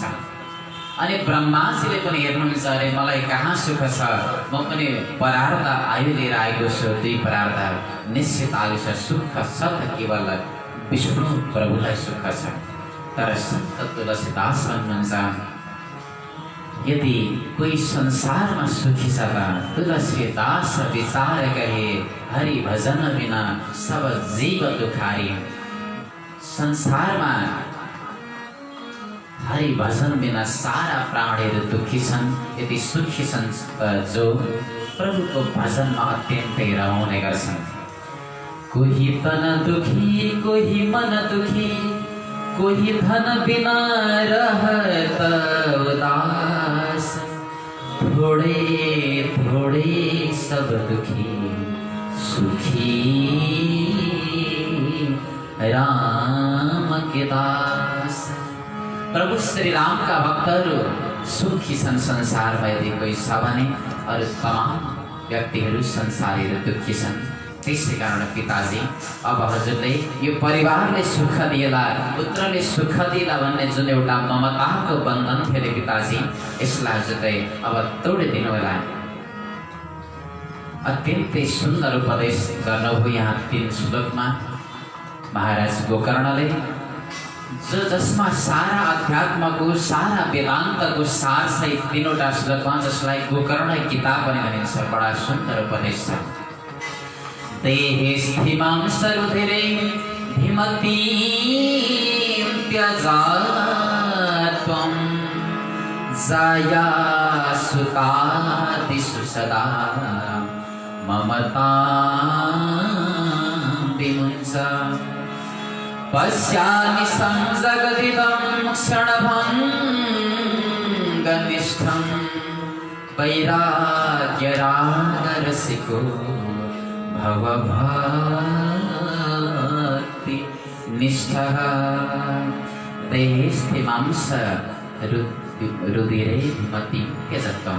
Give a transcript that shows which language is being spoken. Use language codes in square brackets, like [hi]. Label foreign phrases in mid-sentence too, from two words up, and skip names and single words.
[ne] अनि ब्रह्माजीले पनि हेर्नुहुन्छ अरे मलाई कहाँ सुख छ, म पनि परार्थ आयु लिएर आएको छु, दुई परार्थ निश्चित आयु छ, सुख छ त केवल विष्णु प्रभुलाई सुख छ। तर सन्त तुलसीदास भन्नुहुन्छ यदि कोही संसारमा सुखी छ त [hi] तुलसीदास विचार कहे हरि भजन बिना सब जीव दुखारी। [ne] संसारमा हरि भजन बिना सारा प्राणीहरू दुखी छन्। यदि सुखी छन् जो प्रभुको भजनमा अत्यन्तै रमाउने गर्छन्। [hi] कोही तन दुखी कोही मन दुखी, कोही धन बिना रहत उदास, थोड़े थोड़े सब दुखी सुखी राम के दास। [ne] प्रभु श्री राम का भक्तहरू सुखी छन् संसारमा यदि कोही छ भने, अरू तमाम व्यक्तिहरू संसारीहरू दुखी छन्। त्यसै कारण पिताजी अब हजुरले यो परिवारले सुख दिएला, पुत्रले सुख दिएला भन्ने जुन एउटा ममताको बन्धन थियो अरे पिताजी, यसलाई हजुरले अब तोडिदिनु होला। अत्यन्तै सुन्दर उपदेश गर्नुभयो यहाँ 3 श्लोकमा। महाराज गोकर्णले जसमा सारा अध्यात्मको सारा वेदान्तको सार सहित 3वटा श्लोकमा जसलाई गोकर्ण किताब पनि भनिन्छ। बडा सुन्दर उपदेश छ। [sa] देहे स्थिमां सरुधिरे धिमती त्यजात्वं जाया सुतादिषु सदा ममतां विमुञ्च पश्यामि संजगदिदं क्षणभङ्गनिष्ठं वैराग्यरागरसिको भवभक्तिनिष्ठः देहे स्थिमां रुधिरे धिमती त्यजत्वं।